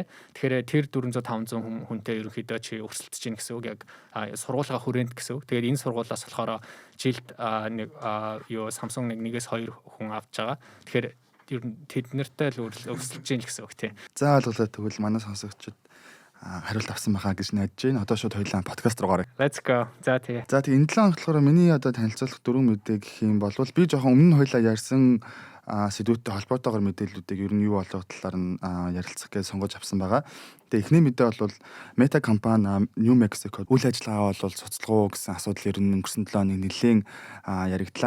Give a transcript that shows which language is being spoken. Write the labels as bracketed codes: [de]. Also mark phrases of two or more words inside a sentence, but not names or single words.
[mn] Тэгэхээр тэр 400-500 хүнтэй ерөнхийдөө чи өрсөлдөж гин гэсэн үг яг сургуулгаа хүрээнд гэсэн үг. Тэгээд энэ сургуулиас болохоор жилд нэг Samsung нэгээс 2 хүн авч байгаа. Тэгэхээр ер нь тэд нартай л өрсөлдөж гин гэсэн үг тий. За ойлголоо тэгвэл манай сонсогчид хариулт авсан байхаа гэж найдаж байна. Одоо шууд хоёулаа подкаст руу гараа. [en] Let's go. [mn] За тэгээ. За тэгээ энэ 7 болохоор миний одоо танилцуулах 4 мэдээ гэх юм бол би жоохон өмнө хоёулаа ярьсан сэдвүүтэй холбоотойгоор мэдээллүүдийг ер нь юу болох талаар нь ярилцах гэж сонгож авсан байгаа. Тэгээ эхний мэдээ бол Meta компани New Mexico үйл ажиллагаа бол цуцлах уу гэсэн асуудал ер нь өнгөрсөн 7 хоног нэлээд яригдлаа.